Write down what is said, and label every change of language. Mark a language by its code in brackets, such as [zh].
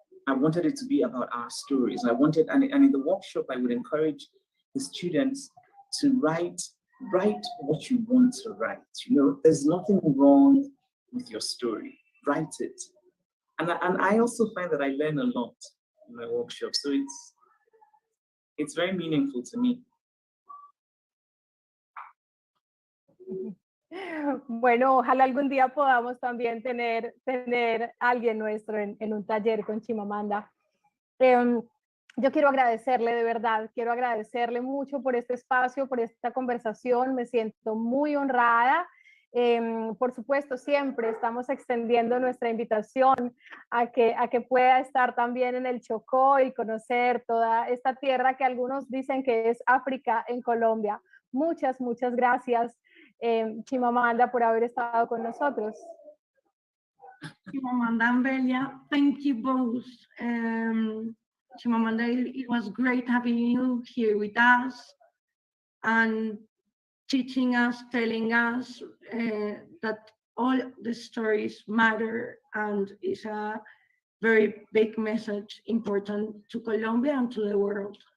[en] I wanted it to be about our stories. And in the workshop, I would encourage the students to write what you want to write. You know, there's nothing wrong with your story. Write it. And I also find that I learn a lot in my workshop. So it's very meaningful to me. [es] Bueno, ojalá algún día podamos también tener alguien nuestro en un taller con Chimamanda. Yo quiero agradecerle de verdad, quiero agradecerle mucho por este espacio, por esta conversación. Me siento muy honrada. Por supuesto, siempre estamos extendiendo nuestra invitación a que pueda estar también en el Chocó y conocer toda esta tierra que algunos dicen que es África en Colombia. Muchas, muchas gracias, Chimamanda, por haber estado con nosotros. [en] Chimamanda and Velia, thank you both. Chimamanda, it was great having you here with us and teaching us, telling us that all the stories matter and is a very big message important to Colombia and to the world.